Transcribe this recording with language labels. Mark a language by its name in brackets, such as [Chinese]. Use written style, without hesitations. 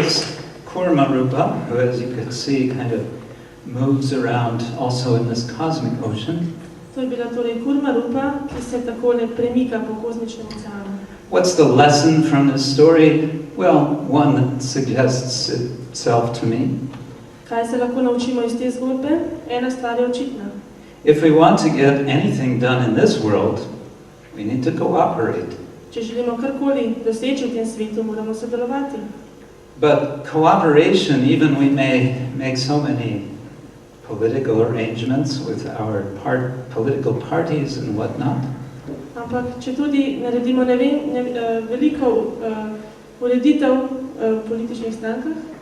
[English] Who, as you can see, kind of moves around also in this cosmic ocean. [Slovenian] To je bila torej kurma rupa, ki se takole premika po kozmičnem oceanu. [English] What's the lesson from this story? Well, one that suggests itself to me. [Slovenian] Kaj se lahko naučimo iz te zgodbe? Ena stvar je očitna. [English] If we want to get anything done in this world, we need to cooperate. [Slovenian] Če želimo karkoli doseči v tem svetu, moramo sodelovati. [English] But cooperation, even we may make so many political arrangements with our political parties and whatnot. [Slovenian] Ampak, če tudi naredimo veliko ureditev v političnih strankah,